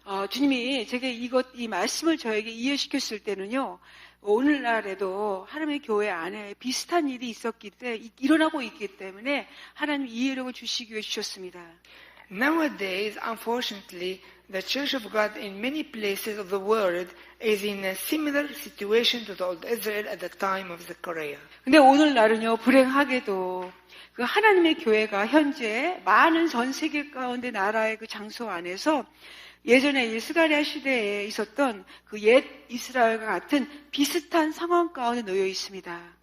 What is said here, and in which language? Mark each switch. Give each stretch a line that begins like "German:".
Korean: 주님이 제게 이 말씀을 저에게 이해시켰을 때는요, 오늘날에도 하나님의 교회 안에 비슷한 일이 일어나고 있기 때문에 하나님 이해력을 주시기 위해 주셨습니다.
English: Nowadays, unfortunately, the Church of God in many places of the world is in a similar situation to the old Israel at the time of Zechariah.
Korean: 근데 오늘날은요, 불행하게도 그 하나님의 교회가 현재 많은 전 세계 가운데 나라의 그 장소 안에서 예전에 이 스가랴 시대에 있었던 그 옛 이스라엘과 같은 비슷한 상황 가운데 놓여 있습니다.